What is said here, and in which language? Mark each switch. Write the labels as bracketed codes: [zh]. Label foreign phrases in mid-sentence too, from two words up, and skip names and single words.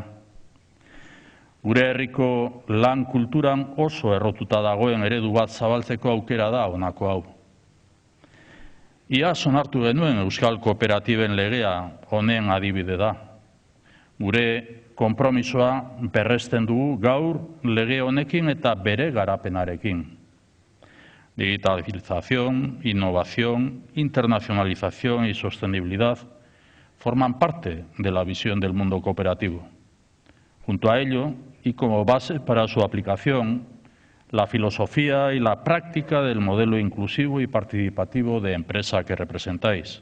[eu] Gure herriko lan kulturan oso errotuta dagoen eredu bat zabaltzeko aukera da honako hau. Iaz onartu genuen Euskal Kooperatiben legea honen adibide da. Gure konpromisoa berresten dugu gaur lege honekin eta bere garapenarekin. [es] Digitalización, innovación, internacionalización y sostenibilidad forman parte de la visión del mundo cooperativo. Junto a ello, y como base para su aplicación, la filosofía y la práctica del modelo inclusivo y participativo de empresa que representáis.